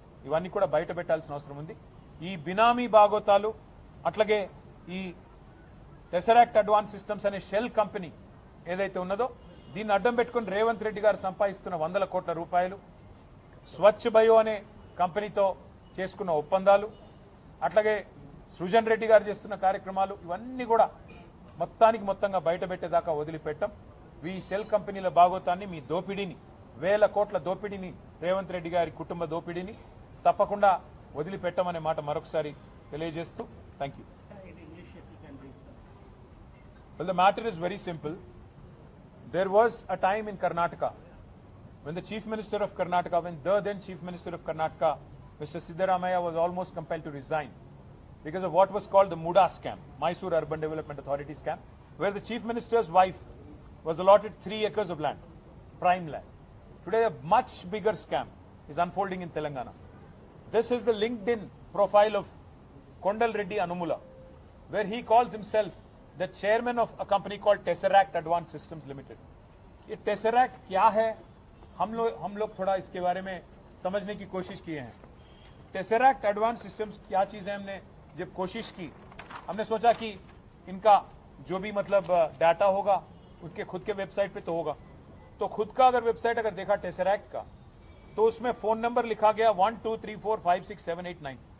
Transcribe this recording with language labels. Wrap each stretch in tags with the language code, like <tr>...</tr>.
<te>ఇవన్నీ కూడా బయట పెట్టాల్సిన అవసరం ఉంది. ఈ బినామీ బాగోతాలు, అట్లాగే ఈ టెసరాక్ట్ అడ్వాన్స్ సిస్టమ్స్ అనే షెల్ కంపెనీ ఏదైతే ఉన్నదో దీన్ని అడ్డం పెట్టుకుని రేవంత్ రెడ్డి గారు సంపాదిస్తున్న 100 కోట్ల రూపాయలు, స్వచ్ఛ బయో అనే కంపెనీతో చేసుకున్న ఒప్పందాలు, అట్లాగే సృజన్ రెడ్డి గారు చేస్తున్న కార్యక్రమాలు, ఇవన్నీ కూడా మొత్తంగా బయట పెట్టేదాకా వదిలిపెట్టం. ఈ షెల్ కంపెనీల బాగోతాన్ని, మీ దోపిడీని, 1000 కోట్ల దోపిడీని, రేవంత్ రెడ్డి గారి కుటుంబ దోపిడీని తప్పకుండా వదిలిపెట్టమనే మాట మరొకసారి తెలియజేస్తూ thank you.</te> <en>Well, the matter is very simple. There was a time in Karnataka when the Chief Minister of Karnataka, when the then Chief Minister of Karnataka, Mr. Siddaramaiah, was almost compelled to resign because of what was called the Muda scam, Mysore Urban Development Authority scam, where the Chief Minister's wife was allotted 3 acres of land, prime land. Today, a much bigger scam is unfolding in Telangana. This is the LinkedIn profile of Kondal Reddy Anumula, where he calls himself the chairman of a company called Tesseract Advanced Systems Limited.</en> <hi>ये Tesseract क्या है? हम लोग थोड़ा इसके बारे में समझने की कोशिश किए हैं। टेसरैक्ट एडवांस सिस्टम्स क्या चीज है, हमने जब कोशिश की, हमने सोचा कि इनका जो भी मतलब डाटा होगा उनके खुद के वेबसाइट पे तो होगा, तो खुद का अगर वेबसाइट अगर देखा टेसरैक्ट का, तो उसमें फोन नंबर लिखा गया 12345678 9।</hi>